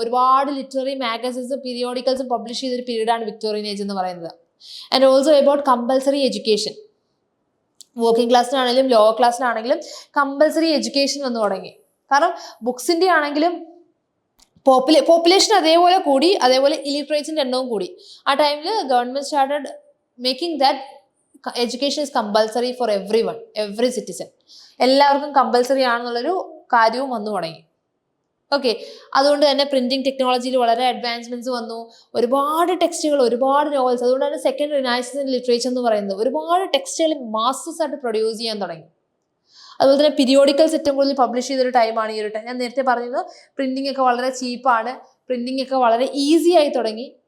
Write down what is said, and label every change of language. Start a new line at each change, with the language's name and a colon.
Malayalam: ഒരുപാട് literary മാഗസിൻസും പീരിയോഡിക്കൽസും publish ചെയ്തൊരു പീരീഡാണ് Victorian age എന്ന് പറയുന്നത്.
English: And also about compulsory education.
Malayalam: Working ക്ലാസ്സിനാണെങ്കിലും lower ക്ലാസ്സിനാണെങ്കിലും compulsory education വന്നു തുടങ്ങി. കാരണം ബുക്സിൻ്റെ ആണെങ്കിലും പോപ്പുലേഷൻ അതേപോലെ കൂടി, അതേപോലെ ഇലിറ്ററേറ്റ്സിൻ്റെ എണ്ണവും കൂടി. ആ ടൈമിൽ
English: Government started making that education is compulsory for everyone, every citizen.
Malayalam: എല്ലാവർക്കും കമ്പൽസറി ആണെന്നുള്ളൊരു കാര്യവും വന്നു തുടങ്ങി. ഓക്കെ, അതുകൊണ്ട് തന്നെ പ്രിന്റിംഗ് ടെക്നോളജിയിൽ വളരെ അഡ്വാൻസ്മെന്റ്സ് വന്നു. ഒരുപാട് ടെക്സ്റ്റുകൾ, ഒരുപാട് നോവൽസ്. അതുകൊണ്ട് തന്നെ സെക്കൻഡ് റിനൈസൻസ് ഇൻ ലിറ്ററേച്ചർ എന്ന് പറയുന്നത് ഒരുപാട് ടെക്സ്റ്റുകൾ മാസസ് ആയിട്ട് പ്രൊഡ്യൂസ് ചെയ്യാൻ തുടങ്ങി. അതുപോലെ തന്നെ പീരിയോഡിക്കൽസ് ഏറ്റവും കൂടുതൽ പബ്ലിഷ് ചെയ്തൊരു ടൈമാണ് ഈ ഒരു ടൈം. ഞാൻ നേരത്തെ പറഞ്ഞത് പ്രിന്റിംഗ് ഒക്കെ വളരെ ചീപ്പാണ്, പ്രിന്റിംഗ് ഒക്കെ വളരെ ഈസി ആയി തുടങ്ങി.